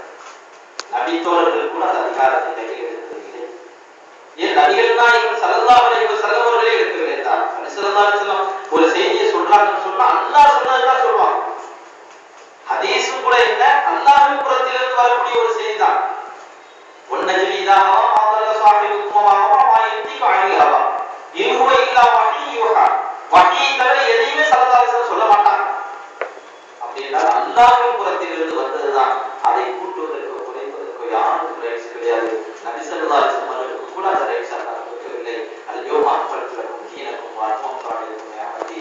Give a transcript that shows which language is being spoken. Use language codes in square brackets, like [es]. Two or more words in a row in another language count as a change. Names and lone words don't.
[ta] நபித்தோழர்கள் கூட அந்த அதிகாரத்தை கையில் எடுத்ததில்லை. ஏன் நபிகள் நாயகம் [ar] صلى الله عليه وسلم [ta] அவர்களே எடுக்கவில்லை என்றால், நபி [ar] صلى الله عليه وسلم [ta] ஒரு செய்தியை சொல்றாங்கன்னு சொன்னா அல்லாஹ் சொன்னதுதான் சொல்லுவாங்க. ஹதீஸும் கூட என்ன, அல்லாஹ்வின் புறத்திலிருந்து வரக்கூடிய ஒரு செய்தி தான். [ar] والنجم إذا هوى ما ضل صاحبكم وما هوى ما ينطق عن الهوى إن هو إلا وحي يوحى. [ta] வஹீ தவிர எதையுமே [ar] صلى الله عليه وسلم [ta] சொல்ல மாட்டாங்க. அப்படின்னா அல்லாஹ்வின் புறத்திலிருந்து வந்ததுதான். அதை கூட்டுவதற்கு குறைப்பதற்கு யாருக்கும் ரைட்ஸ் கிடையாது. நபி [ar] صلى الله عليه وسلم [ta] அவர்களுக்கு கூட அந்த ரைட்ஸ் அல்லாஹ் கொடுக்கவில்லை. [ar] اليوم أكملت لكم دينكم وأتممت عليكم نعمتي.